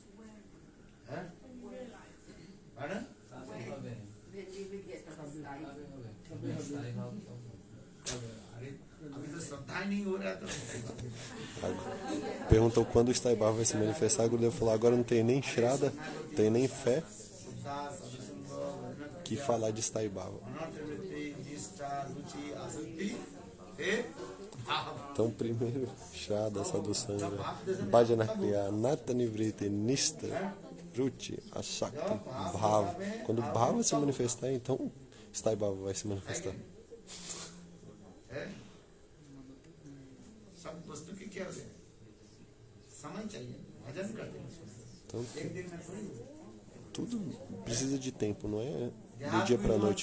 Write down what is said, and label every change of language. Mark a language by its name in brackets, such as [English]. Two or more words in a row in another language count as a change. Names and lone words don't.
[Portuguese] Perguntou quando o Sthai-bhava vai se manifestar. O Gurudev falou: agora não tem nem Shraddha, não tem nem fé que falar de Sthai-bhava. Então primeiro [Sanskrit] श्रद्धा साधुसङ्ग भजन क्रिया नत निवृत्ति निष्ठा रुचि आसक्ति भाव. [Portuguese] Quando Bhava se manifestar, então Sthai-bhava vai se manifestar. Então, tudo precisa de tempo, não é do dia para a noite.